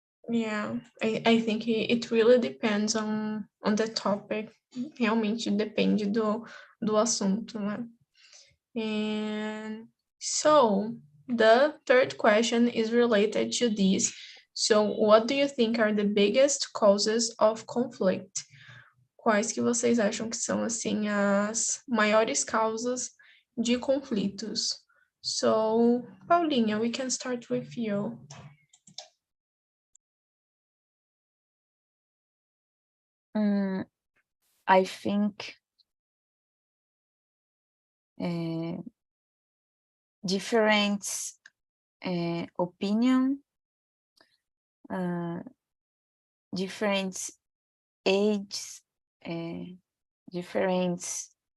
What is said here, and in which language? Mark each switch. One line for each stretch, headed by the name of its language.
English: Yeah, I think it really depends on the topic.
Portuguese: Realmente depende do assunto, né?
English: And so the third question is related to this. So what do you think are the biggest causes of conflict?
Portuguese: Quais que vocês acham que são, assim, as maiores causas de conflitos?
English: So, Paulinha, we can start with you. I think different opinion, different ages, different